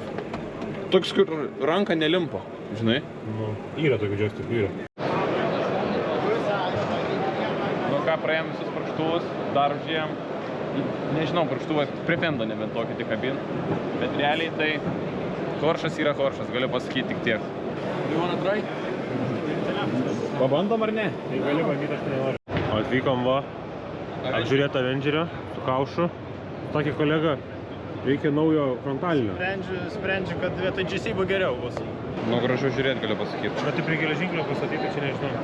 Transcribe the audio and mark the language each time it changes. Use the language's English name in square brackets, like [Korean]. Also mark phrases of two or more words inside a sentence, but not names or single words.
[Lithuanian] Toks, kur ranka nelimpa, žinai. Nu, yra tokių žestikų, yra. Nu ką, praėjom visus purkštuvus, dar užėjom. Nežinau, purkštuvas pripendo nebent tokį tik kabin. Bet realiai tai horšas yra horšas, galiu pasakyti tik tiek. [English] You wanna try? [Lithuanian] Pabandom ar ne? Tai gali bandyti, aš nenoriu. O atvykom va, apžiūrėti Avengerio su kaušu. Sakė kolega, reikia naujo frontalinio. Sprendžiu, kad vietoj GC buvo geriau bus. Nu gražu žiūrėti, galiu pasakyti. Bet tai prie geležinkelio pastatyti, čia nežinau.